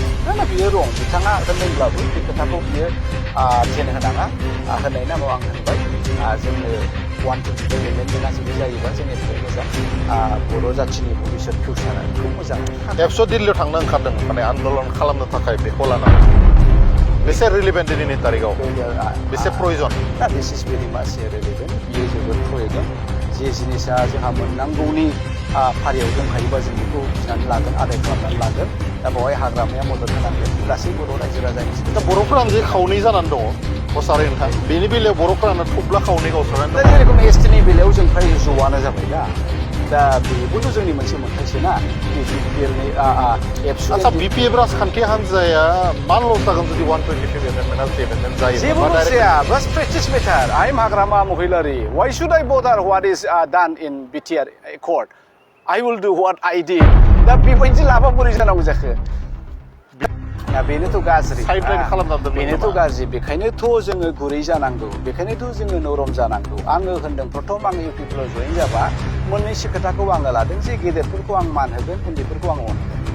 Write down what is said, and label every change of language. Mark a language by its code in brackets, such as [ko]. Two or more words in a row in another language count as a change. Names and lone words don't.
[brx] ना बियो रं बिथाङा होनदोंब्लाबो बे खोथाखौ बियो टेन होनाङा होननाय नामाव आं होनबाय जोंनो 125 एमेन्डमेन्टआ जुदि जायोबा जोंनि थाखाय मोजां बर' जाथिनि भबिष्यत फिउचारखौ मोजां एबस' दिल्लीयाव थांनो ओंखारदों माने आन्दलन खालामनो थाखाय बेखौ लानानै बेसे रिलिभेन्ट दिनैनि तारिखाव बेसे प्रयोजन दा [en] this is very much relevant [brx] बियो जोबोद प्रयोजन जे जिनिसा जोंहा मोननांगौनि फारियाव दंखायोबा जों बेखौ फिनानै लागोन आदाय खालामनानै लागोन दा बेवहाय हाग्रामाया मदद होनांगोन गासै बर' रायजो राजानि दा बर'फोरानो जे खावनै जानानै दङ हसारै नोंथां बेनि बेलायाव बर'फोरानो थब्ला खावनै गावस्रानानै दा जेरेखम एसटिनि बेलायाव जों फ्राय ज'आनो जाबाय दा बेबोथ' जोंनि मोनसे मोनथायसो ना बिपिएलनि आच्छा बिपिएफ राजखान्थि हान्जाया मान लस जागोन जुदि 125 एमेन्डमेन्ट जायो जेबो लस जाया बास [en] practice matter I am Hagrama Mohilary why should I bother what is done in BTR accord I will do what I did [brx] दा बेबायदि लाबा बोरै जानांगौ जाखो दा बेनोथ' गाज्रि बेनोथ' गाज्रि बेखायनोथ' जोङो गुरै जानांगौ बेखायनोथ' जोङो नरम जानांगौ आङो होनदों प्रथम आङो इउपिपिएलआव जइन जाबा मोननैसो खोथाखौ आङो लादों जे गेदेरफोरखौ आं मान होगोन उन्दैफोरखौ आं अनगोन